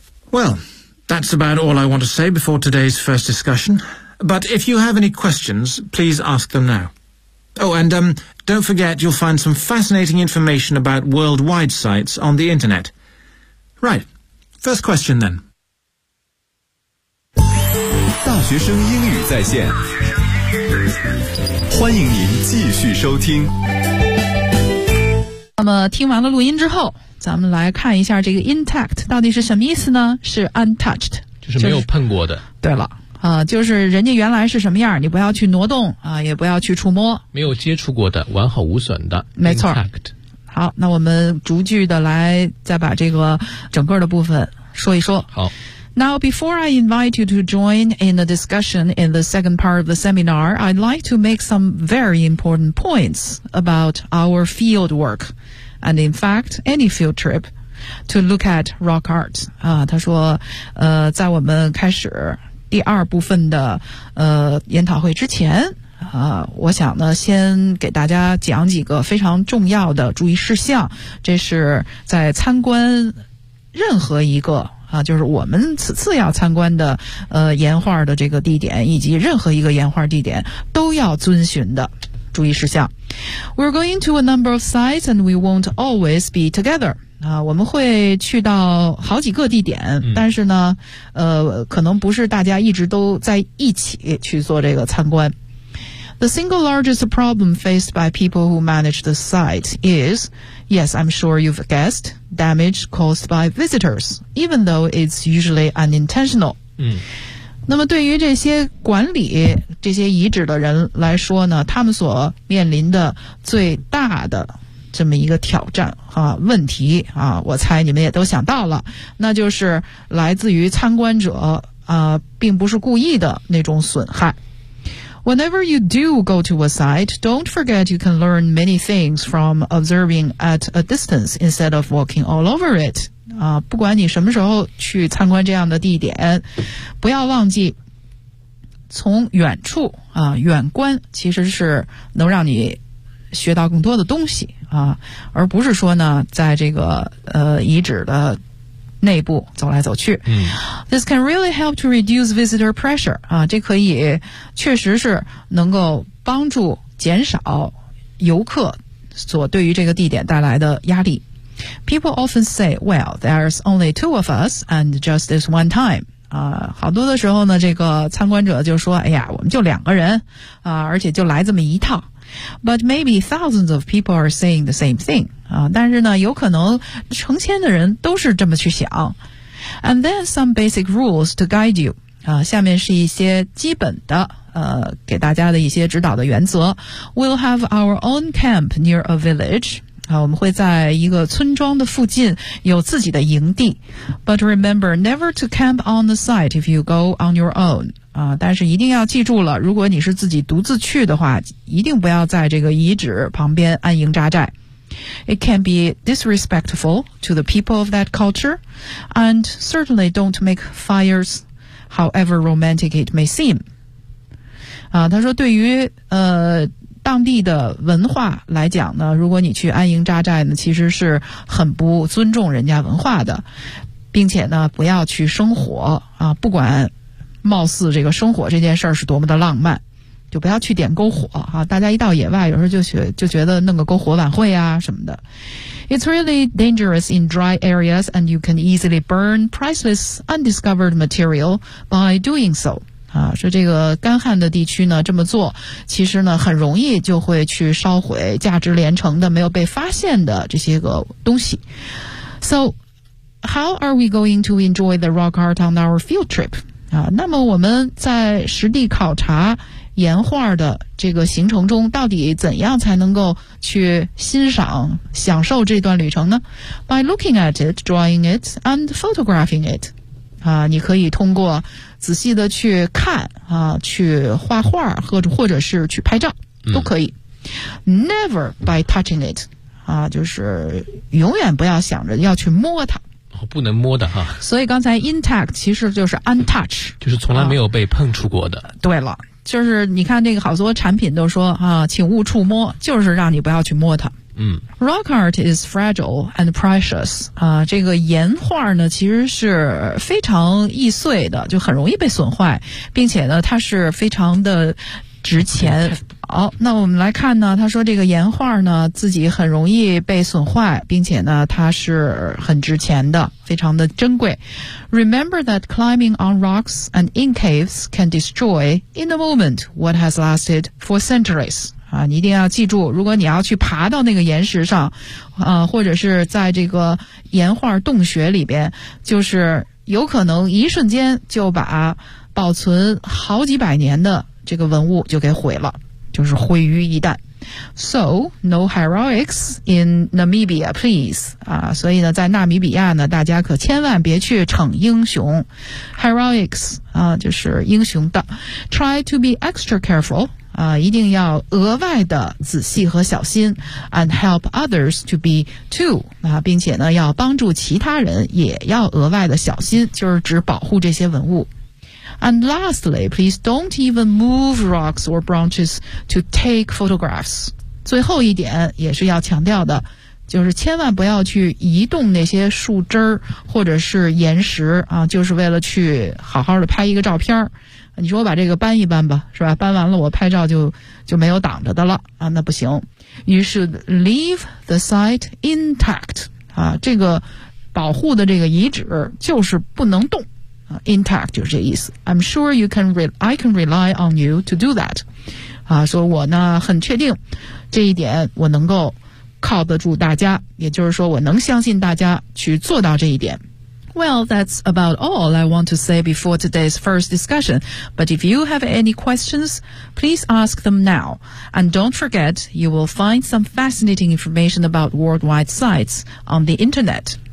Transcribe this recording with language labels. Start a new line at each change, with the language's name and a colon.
English: Well, that's about all I want to say before today's first discussion. But if you have any questions, please ask them now. Oh, and don't forget, you'll find some fascinating information about worldwide sites on the internet. Right, first question then.
Chinese: 大学生英语在线，欢迎您继续收听。那么听完了录音之后，咱们来看一下这个 intact 到底是什么意思呢？是 untouched，就是没有碰过的。对了。就是人家原来是什么样，你不要去挪动啊、也不要去触摸，没有接触过的，完好无损的，没错。
English: Intact.
Chinese: 好，那我们逐句的来，再把这个整个的部分说一说。好。
English: Now, before I invite you to join in the discussion in the second part of the seminar, I'd like to make some very important points about our field work, and in fact, any field trip. To look at rock art
Chinese: 啊，他说，在我们开始第二部分的研讨会之前啊，我想呢先给大家讲几个非常重要的注意事项。这是在参观任何一个啊，就是我们此次要参观的岩画的这个地点，以及任何一个岩画地点都要遵循的注意事项。
English: We're going to a number of sites, and we won't always be together.
Chinese: 啊，我们会去到好几个地点，但是呢，可能不是大家一直都在一起去做这个参观。
English: The single largest problem faced by people who manage the site is, yes, I'm sure you've guessed, damage caused by visitors, even though it's usually unintentional.
Chinese: 那么对于这些管理这些遗址的人来说呢，他们所面临的最大的这么一个挑战啊，问题啊，我猜你们也都想到了，那就是来自于参观者啊，并不是故意的那种损害。
English: Whenever you do go to a site, don't forget you can learn many things from observing at a distance instead of walking all over it.
Chinese: 啊，不管你什么时候去参观这样的地点，不要忘记从远处啊，远观其实是能让你学到更多的东西。啊，而不是说呢，在这个遗址的内部走来走去。
English: This can really help to reduce visitor pressure.
Chinese: 啊，这可以确实是能够帮助减少游客所对于这个地点带来的压力。
English: People often say, well, there's only two of us and just this one time.
Chinese: 好多的时候呢，这个参观者就说，哎呀，我们就两个人啊，而且就来这么一趟。
English: But maybe thousands of people are saying the same thing.
Chinese: 啊，但是呢，有可能成千的人都是这么去想。
English: And then some basic rules to guide you.
Chinese: 啊，下面是一些基本的给大家的一些指导的原则。
English: We'll have our own camp near a village.
Chinese: 啊，我们会在一个村庄的附近有自己的营地。
English: But remember never to camp on the site if you go on your own.
Chinese: 但是一定要记住了，如果你是自己独自去的话，一定不要在这个遗址旁边安营扎寨。
English: It can be disrespectful to the people of that culture, and certainly don't make fires, however romantic it may seem.
Chinese: 他说对于当地的文化来讲呢，如果你去安营扎寨呢，其实是很不尊重人家文化的，并且呢，不要去生火啊，不管貌似这个生火这件事儿是多么的浪漫，就不要去点篝火啊！大家一到野外，有时候就觉得弄个篝火晚会啊什么的。
English: It's really dangerous in dry areas, and you can easily burn priceless undiscovered material by doing so.
Chinese: 啊，说这个干旱的地区呢，这么做其实呢很容易就会去烧毁价值连城的没有被发现的这些个东西。
English: So, how are we going to enjoy the rock art on our field trip?
Chinese: 那么我们在实地考察岩画的这个行程中，到底怎样才能够去欣赏享受这段旅程呢？
English: By looking at it, drawing it, and photographing it.
Chinese: 你可以通过仔细的去看去画画或者是去拍照都可以。
English: Never by touching it.
Chinese: 就是永远不要想着要去摸它。不能摸的哈，所以刚才 intact 其实就是 untouch，就是从来没有被碰触过的。对了，就是你看这个好多产品都说请勿触摸，就是让你不要去摸它。
English: Rock art is fragile and precious.
Chinese: 这个岩画呢其实是非常易碎的，就很容易被损坏，并且呢它是非常的值钱。好，那我们来看呢，他说这个岩画呢自己很容易被损坏，并且呢它是很值钱的，非常的珍贵。
English: Remember that climbing on rocks and in caves can destroy in a moment what has lasted for centuries.
Chinese: 你一定要记住，如果你要去爬到那个岩石上或者是在这个岩画洞穴里边，就是有可能一瞬间就把保存好几百年的这个文物就给毁了，就是毁于一旦。
English: So, no heroics in Namibia, please.
Chinese: 所以呢在纳米比亚呢大家可千万别去逞英雄。 Heroics, 就是英雄的。
English: Try to be extra careful,
Chinese: 一定要额外的仔细和小心。
English: And help others to be too,
Chinese: 并且呢要帮助其他人也要额外的小心，就是指保护这些文物。
English: And lastly, please don't even move rocks or branches to take photographs.
Chinese: 最后一点也是要强调的，就是千万不要去移动那些树枝或者是岩石就是为了去好好的拍一个照片。你说我把这个搬一搬吧，是吧？搬完了我拍照就没有挡着的了那不行。
English: You should leave the site intact.
Chinese: 这个保护的这个遗址就是不能动。 Intact 就是这意思。
English: I'm sure you can I can rely on you to do that.
Chinese: 说我呢很确定这一点我能够靠得住大家，也就是说我能相信大家去做到这一点。
English: Well, that's about all I want to say before today's first discussion. But if you have any questions, please ask them now. And don't forget, you will find some fascinating information about worldwide sites on the internet.